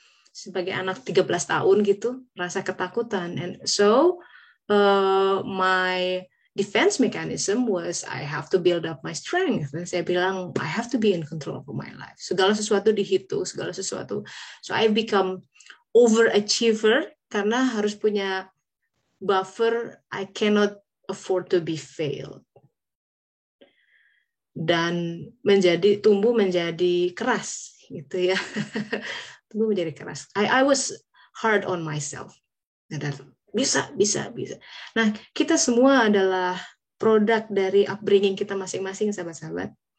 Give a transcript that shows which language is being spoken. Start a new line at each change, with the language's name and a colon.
Indonesian: Sebagai anak 13 tahun gitu, rasa ketakutan.
English: And so my defense mechanism was I have to build up my strength.
Indonesian: Dan saya bilang
English: I have to be in control of my life.
Indonesian: Segala sesuatu dihitung, segala sesuatu.
English: So I become overachiever
Indonesian: karena harus punya buffer.
English: I cannot afford to be failed.
Indonesian: Dan tumbuh menjadi keras gitu ya. Tumbuh menjadi keras.
English: I was hard on myself. Bisa.
Indonesian: Nah, kita semua adalah produk dari upbringing kita masing-masing, sahabat-sahabat.